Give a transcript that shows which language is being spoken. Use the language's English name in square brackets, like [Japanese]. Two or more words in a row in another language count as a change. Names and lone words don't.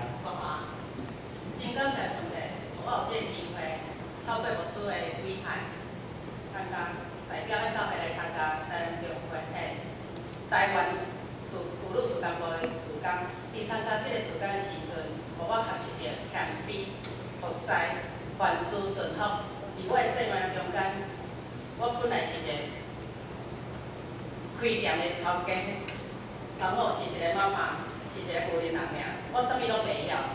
[Min Nan Chinese] 何华，真感谢上帝，我有这个机会，透过牧师的委派，参加代表咱教会来参加台湾中会台湾妇女事工部的事工。伫参加即个事工的时阵，互我学习着谦卑、服侍、凡事顺服。伫我的生命中间，我本来是一个开店的头家，然后是一个妈妈，是一个富人人尔，我啥物拢袂晓。